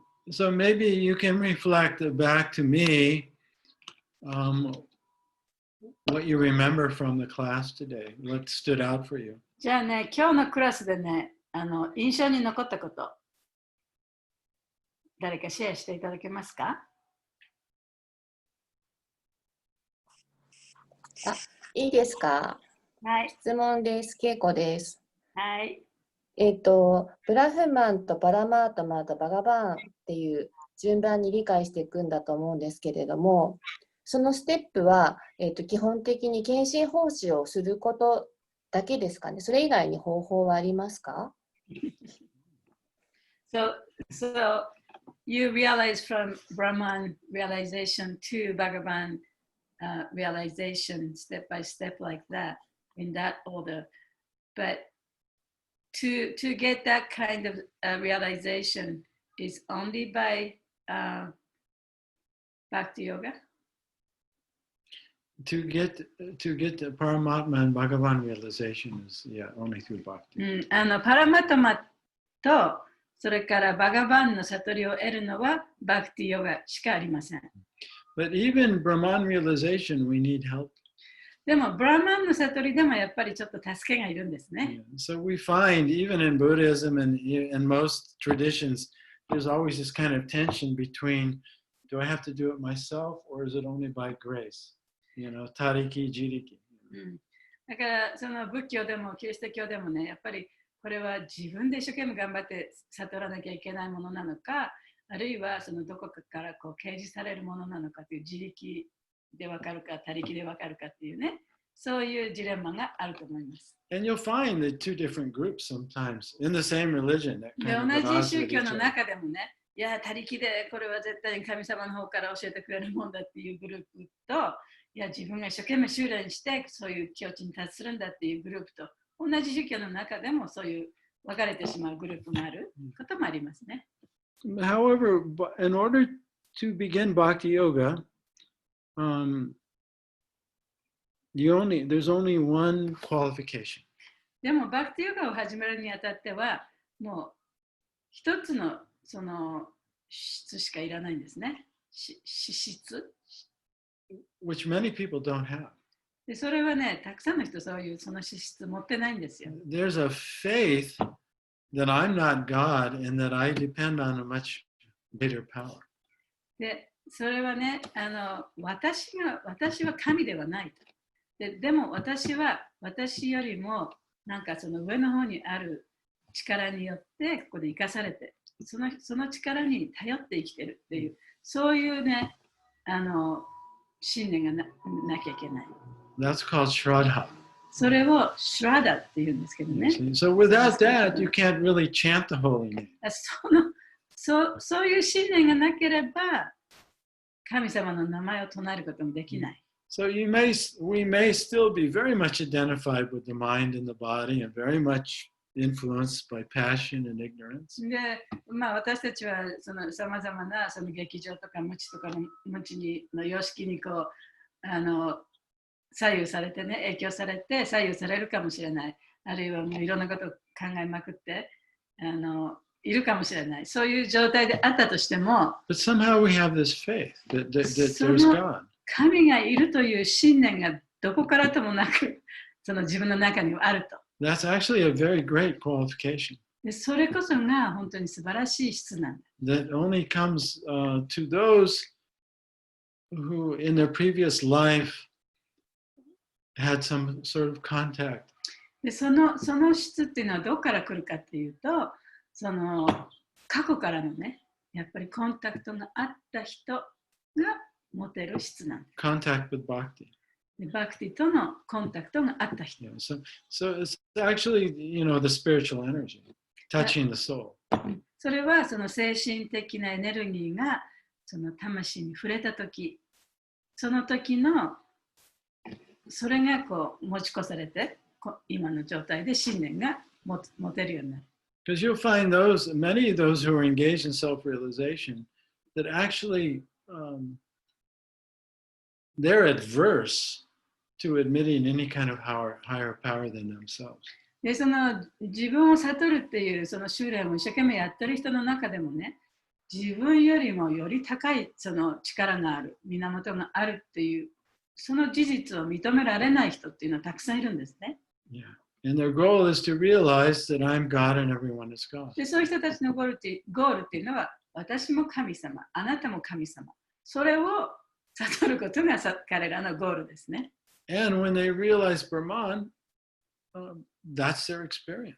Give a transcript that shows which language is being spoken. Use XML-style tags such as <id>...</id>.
<en>So maybe you can reflect back to me what you remember from the class today. What stood out for you?</en> <ja>じゃあね、今日のクラスでね、印象に残ったこと、誰かシェアしていただけますか？いいですか？はい。質問です。恵子です。はい。ブラフマンとパラマートマとバガバーンっていう順番に理解していくんだと思うんですけれども、そのステップは、基本的に献身奉仕をすることだけですかね。それ以外に方法はありますか？</ja> <en>So you realize from Brahman realization to Bhagavan realization step by step like that, in that order. But to get that kind of realization is only by Bhakti Yoga. To get the Paramatma and Bhagavan realization is only through Bhakti.</en> <ja>パラマタマとそれからバガバンの悟りを得るのはバクティヨガしかありません。</ja> <en>But even Brahman realization, we need help.</en> <ja>でも、ブラマンの悟りでもやっぱりちょっと助けがいるんですね。</ja> <en>So we find, even in Buddhism and in most traditions, there's always this kind of tension between, do I have to do it myself or is it only by grace?</en> <ja>Tariki, jiriki. だから、その仏教でもキリスト教でもね、やっぱりこれは自分で一生懸命頑張って悟らなきゃいけないものなのか、あるいはそのどこかからこう掲示されるものなのかという自力でわかるか、他力でわかるかっていうね、そういうジレンマがあると思います。</ja> <en>And you'll find the 2 different groups sometimes in the same religion.</en> <ja>で、同じ宗教の中でもね、いや、他力でこれは絶対に神様の方から教えてくれるもんだっていうグループと、いや、自分が一生懸命修練してそういう境地に達するんだっていうグループと、同じ宗教の中でもそういう分かれてしまうグループがあることもありますね。</ja> <en>However, in order to begin Bhakti Yoga, there's only one qualification.</en> <ja>でも、バクティヨガを始めるにあたっては、もう一つのその資質しかいらないんですね。資質</ja> <en>which many people don't have.</en> <ja>で、それはね、たくさんの人そういうその資質持ってないんですよ。</ja> <en>There's a faith that I'm not God and that I depend on a much greater power.</en> <ja>で、それはね、私は神ではないと。でも私は私よりもなんかその上の方にある力によってここで生かされて、その力に頼って生きてるっていう、そういうね、信念が なきゃいけない。</ja> <en>That's called Shraddha.</en> <ja>それをシュラダって言うんですけどね。</ja> <en>So without that, you can't really chant the holy name.</en> <ja>そういう信念がなければ、神様の名前を唱えることもできない。</ja> <en>So we may still be very much identified with the mind and the body and very much influenced by passion and ignorance.</en> <ja>で、私たちはさまざまなその劇場とか無知とかの様式にこう左右されてね、影響されて左右されるかもしれない。あるいはもういろんなことを考えまくっているかもしれない。そういう状態であったとしても、</ja> <en>But somehow we have this faith that there's God.</en> <ja>神がいるという信念がどこからともなくその自分の中にはあると。</ja> <en>That's actually a very great qualification.</en> <ja>でそれこそが本当に素晴らしい質なんだ。</ja> <en>that only comes to those who in their previous life had some sort of contact.</en> <ja>でその質っていうのはどこから来るかっていうと、その過去からのね、やっぱりコンタクトがあった人が持てる質なんだ。</ja> <en>Contact with bhakti.</en> <ja>でバクティとのコンタクトがあった人。</ja> <en>Yeah, so it's actually, you know, the spiritual energy touching the soul.</en> <ja>それはその精神的なエネルギーがその魂に触れたとき、その時のそれがこう持ち越されて、今の状態で信念が持てるようになる。</ja> <en>Because you'll find many of those who are engaged in self-realization, that actually they're adverse to admitting any kind of higher power than themselves.</en> <ja>でその自分を悟るっていうその修練を一生懸命やってる人の中でもね、自分よりもより高いその力がある、源があるっていうその事実を認められない人っていうのはたくさんいるんですね。</ja> <en>Yeah. And their goal is to realize that I'm God and everyone is God.</en> <ja>でそういう人たちのゴールっていうのは、私も神様、あなたも神様。それを悟ることが彼らのゴールですね。</ja> <en>And when they realize Brahman, that's their experience.</en>